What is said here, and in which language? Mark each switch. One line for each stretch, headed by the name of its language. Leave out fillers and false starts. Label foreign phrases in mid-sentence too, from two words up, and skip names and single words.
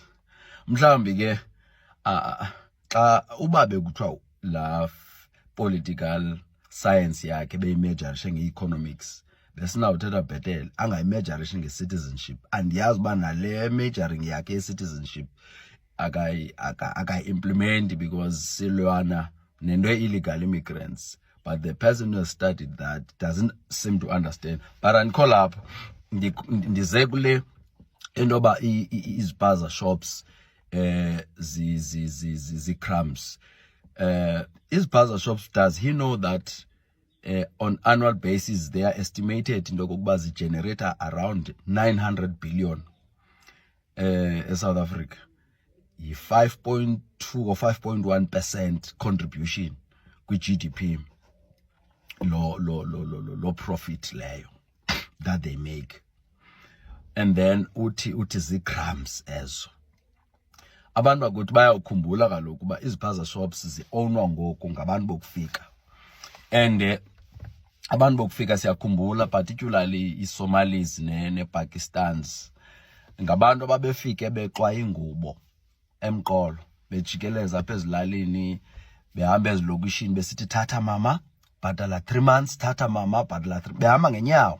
Xhosa: Mhlawumbi ke xa uba bekuthiwa la
English: political science
Xhosa: yakhe beyimejarishe nge-economics, besinawuthetha bhetele angayimejarishe nge-citizenship. Andiyazi uba nale majoring yakhe ye-citizenship akayi-implement because silwana nento
English: illegal immigrants. But the person who has studied that doesn't seem to understand.
Xhosa: But andikho lapho ndize kule intoba iziphaza shops zi-crumbs.
English: Iziphaza shops, does he know that on annual basis they are estimated into
Xhosa: kokuba zi-generate
English: around 900 billion South Africa? 5.2 or 5.1% contribution
Xhosa: kwi-GDP lo profit leyo
English: that they make. And then
Xhosa: uthi zi-crumbs ezo. Abantu bakuthi bayawukhumbula kaloku uba iziphaza shops zi-ownwa ngoku ngabantu bokufika. And abantu bokufika siyakhumbula, particularly i-Somalis ne-Pakistans, ngabantu ababefike bexwa ingubo emqolo, bejikeleza apha ezilalini, behamba ezilokishini besithi thatha mama bhatala 3 months, thatha mama bhatala 3, behamba ngenyawo.